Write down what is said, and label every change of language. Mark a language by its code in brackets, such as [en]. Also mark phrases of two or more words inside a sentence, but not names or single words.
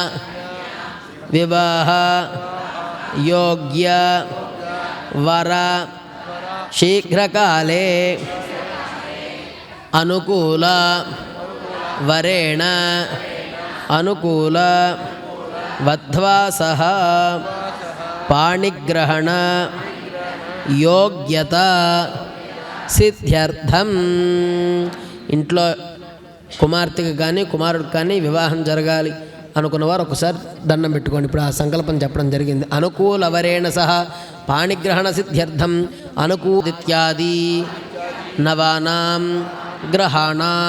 [sa] विवाह योग्य वर शीघ्रकाले अनुकूल वरेण अनुकूल वध्वा सह पाणिग्रहण योग्यता सिद्ध्यर्थం [te] ఇంట్లో కుమార్తెకి కానీ కుమారుడికి కానీ వివాహం జరగాలి అనుకున్నవారు ఒకసారి దండం పెట్టుకోండి. ఇప్పుడు ఆ సంకల్పం చెప్పడం జరిగింది. [sa] అనుకూల వరేణ సహ పాణిగ్రహణ సిద్ధ్యర్థం అనుకూలిత్యాది నవానాం గ్రహాణాం